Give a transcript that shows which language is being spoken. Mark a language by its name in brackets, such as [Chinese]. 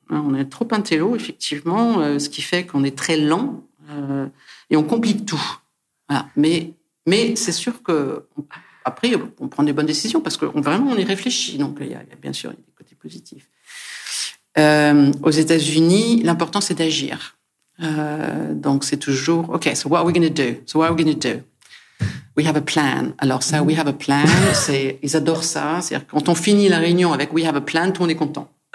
[French] On est trop intello, effectivement, ce qui fait qu'on est très lent et on complique tout. Voilà. Mais c'est sûr que après on prend des bonnes décisions parce que vraiment on y réfléchit. Donc il y a bien sûr des côtés positifs. Aux États-Unis, l'important c'est d'agir. Donc c'est toujours OK. [English] So what are we going to do? We have a plan. [French] Alors ça, [English] we have a plan, [French] ils adorent ça. C'est-à-dire quand on finit la réunion avec [English] we have a plan, [French] tout le monde est content.